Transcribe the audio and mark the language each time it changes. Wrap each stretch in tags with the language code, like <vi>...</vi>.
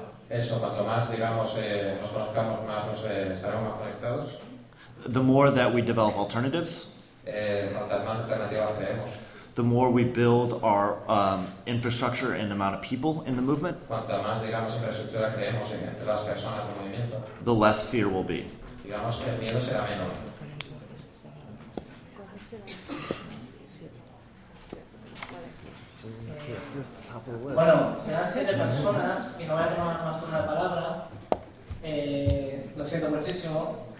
<es>Eso, cuanto más, digamos, nos conozcamos más, nos estaremos más conectados.</es> <en>The more that we develop alternatives,</en> <es>cuantas más alternativas creemos.</es> <en>The more we build our infrastructure and the amount of people in the movement,</en> <es>cuanto más, digamos, infraestructura creemos entre las personas del movimiento,</es> <en>the less fear will be.</en> <es>Digamos que el miedo será menor. Bueno, quedan 7 personas y no voy a tomar más una palabra. Lo siento muchísimo.</es>